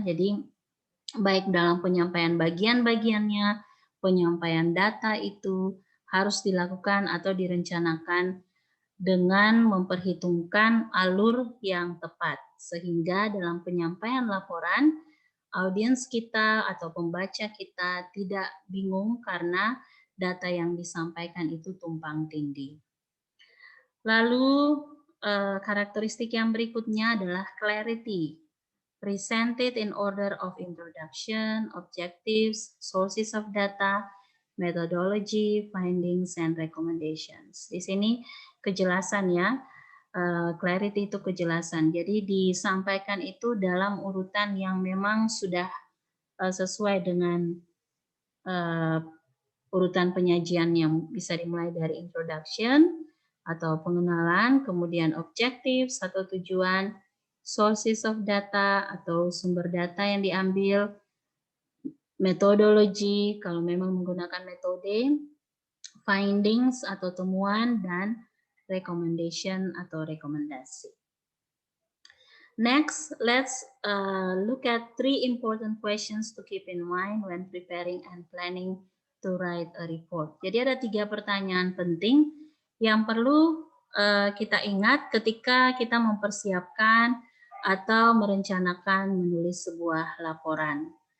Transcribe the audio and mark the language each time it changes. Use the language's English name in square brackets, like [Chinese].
[Indonesian] Jadi baik dalam penyampaian bagian-bagiannya, penyampaian data itu harus dilakukan atau direncanakan dengan memperhitungkan alur yang tepat sehingga dalam penyampaian laporan audiens kita atau pembaca kita tidak bingung karena data yang disampaikan itu tumpang tindih. Lalu karakteristik yang berikutnya adalah clarity. [English] Presented in order of introduction, objectives, sources of data, methodology, findings, and recommendations. [Indonesian] Di sini kejelasan, ya. Clarity itu kejelasan. Jadi disampaikan itu dalam urutan yang memang sudah sesuai dengan urutan penyajian yang bisa dimulai dari introduction atau pengenalan, kemudian objectives atau tujuan, sources of data atau sumber data yang diambil, methodology kalau memang menggunakan metode, findings atau temuan, dan recommendation atau rekomendasi. [English] Next, let's look at 3 important questions to keep in mind when preparing and planning to write a report. [Indonesian] Jadi ada 3 pertanyaan penting yang perlu kita ingat ketika kita mempersiapkan atau merencanakan menulis sebuah laporan.